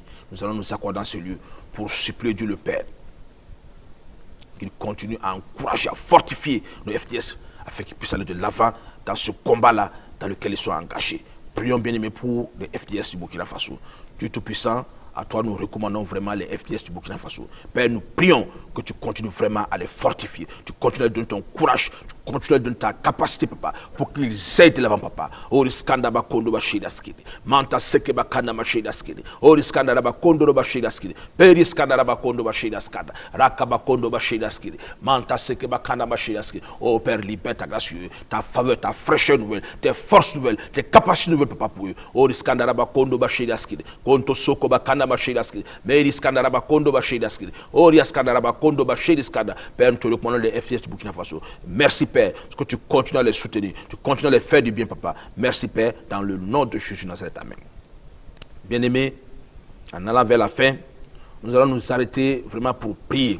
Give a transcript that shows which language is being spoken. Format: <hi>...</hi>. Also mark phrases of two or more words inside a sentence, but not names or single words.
<fr>Nous allons nous accorder dans ce lieu pour supplier Dieu le Père, qu'il continue à encourager, à fortifier nos FDS, afin qu'ils puissent aller de l'avant dans ce combat-là dans lequel ils sont engagés. Prions bien aimés pour les FDS du Burkina Faso. Dieu Tout-Puissant, à toi nous recommandons vraiment les FDS du Burkina Faso. Père, nous prions que tu continues vraiment à les fortifier. Tu continues à donner ton courage, tu continues à donner ta capacité, papa, pour qu'ils aillent de l'avant, papa. Oh, riskanda ba kondo ba shida skini. Manta seke ba kanda ba shida skini. Oh, riskanda ba kondo ba shida skini. Père, riskanda ba kondo ba shida skanda. Raka ba kondo ba shida skini. Manta seke ba kanda ba shida skini. Oh, Père, libère ta grâce, ta faveur, ta fraîcheur nouvelle, tes forces nouvelles, tes capacités nouvelles, papa, pour eux. Oh, riskanda ba kondo ba shida skini. Konto soko ba kanda ba shida skini. Mais riskanda ba kondo ba shida skini. Oh, riskanda ba kondo ba shida skanda. Père, nous te recommandons les FDS du Burkina Faso. Merci, Père, parce que tu continues à les soutenir, tu continues à les faire du bien, papa. Merci, Père, dans le nom de Jésus de Nazareth. Amen. Bien-aimés, en allant vers la fin, nous allons nous arrêter vraiment pour prier.</fr>